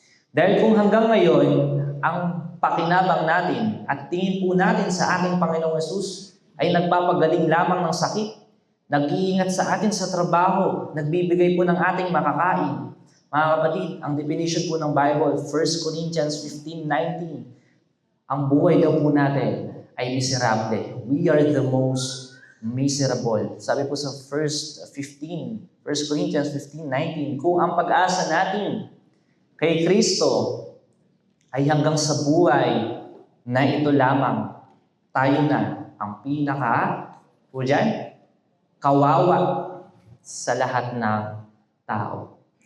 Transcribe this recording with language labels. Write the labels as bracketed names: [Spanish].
[Filipino] Dahil kung hanggang ngayon, ang pakinabang natin at tingin po natin sa ating Panginoong Hesus ay nagpapagaling lamang ng sakit, nag-iingat sa atin sa trabaho, nagbibigay po ng ating makakain. Mga kapatid, ang definition po ng Bible, 1 Corinthians 15:19, ang buhay daw po natin ay miserable. [English] We are the most miserable. [Filipino] Sabi po sa 1 Corinthians 15:19, kung ang pag-asa natin kay Kristo ay hanggang sa buhay na ito lamang, tayo na ang po dyan, kawawa sa lahat ng tao.